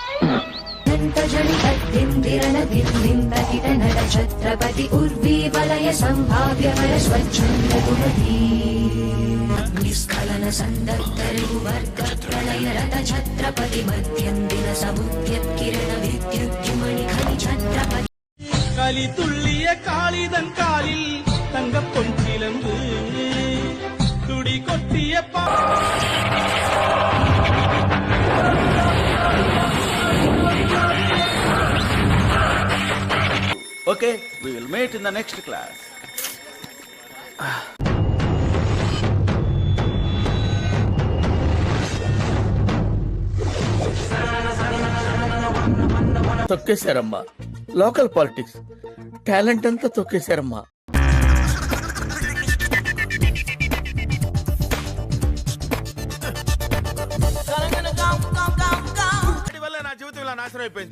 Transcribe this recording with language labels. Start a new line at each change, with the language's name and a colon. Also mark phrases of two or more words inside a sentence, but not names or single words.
Sanskrit: ఛత్రపతి ఉర్వీ వలయ సంభావ్య వర స్వచ్ఛందీ నిస్ఖలన సందర్భ వర్గ ప్రళయ రథ ఛత్రపతి మధ్యందిన సముద్యత్ కిరణ విద్యుద్యుమణి ఖని ఛత్రపతి
Tamil: களி துள்ளிய காளிதன் காலில் தங்க பொன்சிலம்பு துடி கொட்டிய
English: Okay, we will meet in the next class.
Telugu: తొక్కేశారమ్మా,
English: local politics
Telugu: టాలెంట్ అంతా తొక్కేశారమ్మా. వల్ల నా జీవితం ఇలా నాశనం అయిపోయింది.